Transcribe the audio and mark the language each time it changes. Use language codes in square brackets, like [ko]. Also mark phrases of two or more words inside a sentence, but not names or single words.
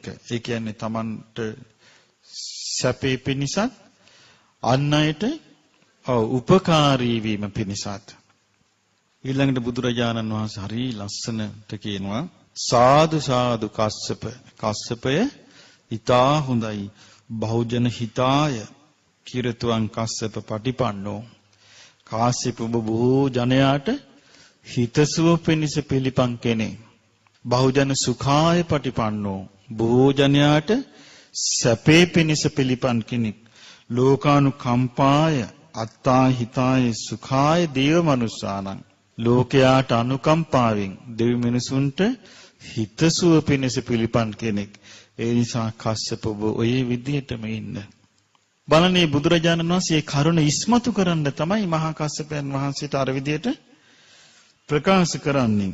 [si] ඒ කියන්නේ Tamanට සැපේ පිණිසත් අන් අයට උපකාරී වීම පිණිසත්. ඊළඟට බුදුරජාණන් වහන්සේ හරි ලස්සනට කියනවා [pi] සාදු සාදු කස්සප. [si] කස්සපය ඊතා හොඳයි. [pi] බහුජන හිතාය කිරතුං කස්සප පටිපන්නෝ. [si] කාශ්‍යප ඔබ බොහෝ ජනයාට හිතසුව පිණිස පිළිපන් කෙනෙක්. [pi] බහුජන සුඛාය පටිපන්නෝ. [si] බොහෝ ජනයාට සැපේ පිණිස පිළිපන් කෙනෙක්. [pi] ලෝකානුකම්පාය අත්තා හිතාය සුඛාය දේව මනුස්සානං. [si] ලෝකයාට අනුකම්පාවෙන් දෙවි මිනිසුන්ට හිතසුව පිණිස පිළිපන් කෙනෙක්. ඒ නිසා කස්සප ඔබ ඔය විදිහටම ඉන්න. බලන්නේ බුදුරජාණන් වහන්සේ කරුණ ඉස්මතු කරන්න තමයි මහා කස්සපයන් වහන්සේට අර විදිහට ප්‍රකාශ කරන්නේ.